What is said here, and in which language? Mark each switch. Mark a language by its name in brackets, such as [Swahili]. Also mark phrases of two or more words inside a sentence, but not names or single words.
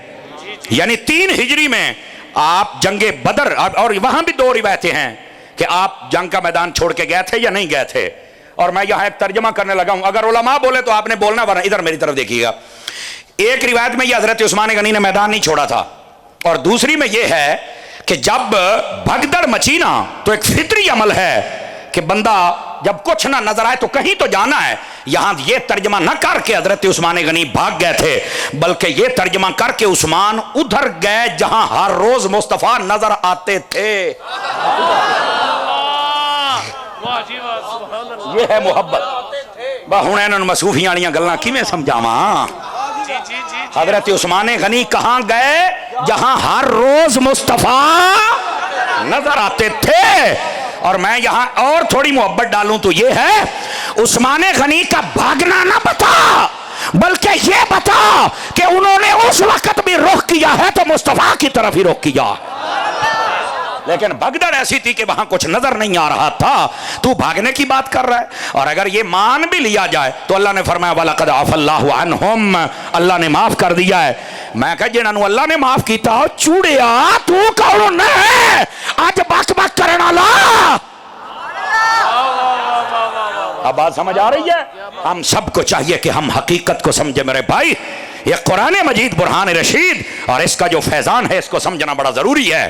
[Urdu] یعنی 3 ہجری میں آپ جنگِ بدر، اور وہاں بھی 2 روایتیں ہیں کہ آپ جنگ کا میدان چھوڑ کے گئے تھے یا نہیں گئے تھے. اور میں یہاں ایک ترجمہ کرنے لگا ہوں، اگر علما بولے تو آپ نے بولنا، ورنہ ادھر میری طرف دیکھیےگا. ایک روایت میں یہ حضرت عثمان غنی نے میدان نہیں چھوڑا تھا، اور دوسری میں یہ ہے کہ جب بھگدڑ مچی نا تو ایک فطری عمل ہے کہ بندہ جب کچھ نہ نظر آئے تو کہیں تو جانا ہے. یہاں یہ ترجمہ نہ کر کے حضرت عثمان غنی بھاگ گئے تھے، بلکہ یہ ترجمہ کر کے عثمان ادھر گئے جہاں ہر روز مصطفیٰ نظر آتے تھے. یہ ہے محبت. [Punjabi] ہوں انہوں نے صوفیاں والیاں گلاں کیویں سمجھاواں؟ [Urdu] حضرت عثمان غنی کہاں گئے؟ جہاں ہر روز مصطفیٰ نظر آتے تھے. اور میں یہاں اور تھوڑی محبت ڈالوں تو یہ ہے، عثمان غنی کا بھاگنا نہ بتا، بلکہ یہ بتا کہ انہوں نے اس وقت بھی رخ کیا ہے تو مصطفیٰ کی طرف ہی رخ کیا. لیکن بھگدڑ ایسی تھی کہ وہاں کچھ نظر نہیں آ رہا تھا، تو بھاگنے کی بات کر رہا ہے. اور اگر یہ مان بھی لیا جائے تو اللہ نے فرمایا [Arabic] وَلَقَدْ عَفَا اللَّهُ عَنْهُمْ، [Urdu] اللہ نے معاف کر دیا ہے. [Punjabi] میں کہا جنہوں اللہ نے معاف کیتا چوڑیا تو کون ہے آج بک بک کرنا لا. [Urdu] اب بات سمجھ آ رہی ہے؟ ہم سب کو چاہیے کہ ہم حقیقت کو سمجھے میرے بھائی. یہ قرآن مجید برہان رشید اور اس کا جو فیضان ہے اس کو سمجھنا بڑا ضروری ہے.